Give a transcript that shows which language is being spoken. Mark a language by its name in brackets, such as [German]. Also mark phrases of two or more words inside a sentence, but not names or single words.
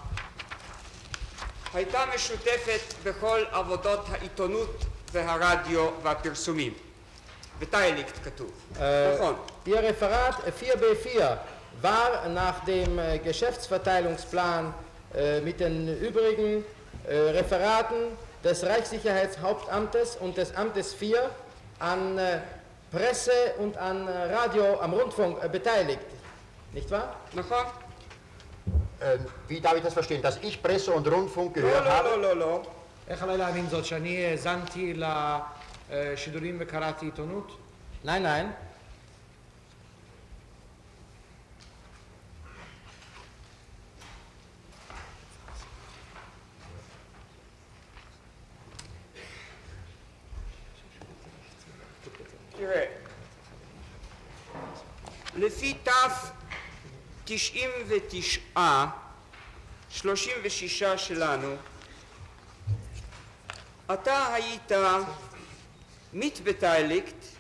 [Hebrew] הייתה משותפת בכל עבודות העיתונות והרדיו והפרסומים. בתאיליקט כתוב, נכון. [German] Ihr Referat 4b4 war nach dem Geschäftsverteilungsplan mit den übrigen Referaten des Reichssicherheitshauptamtes und des Amtes 4 an Presse und an Radio, am Rundfunk beteiligt. Nicht wahr? [Hebrew] נכון? [German] Wie darf ich das verstehen? Dass ich Presse und Rundfunk gehört habe? [Hebrew] לא. איך עליי להבין זאת שאני האזנתי לשידורים וקראתי עיתונות? [German] Nein, nein. [Hebrew] תראה, לפי ת' 99, 36 שלנו, אתה היית מתבתאיליקט,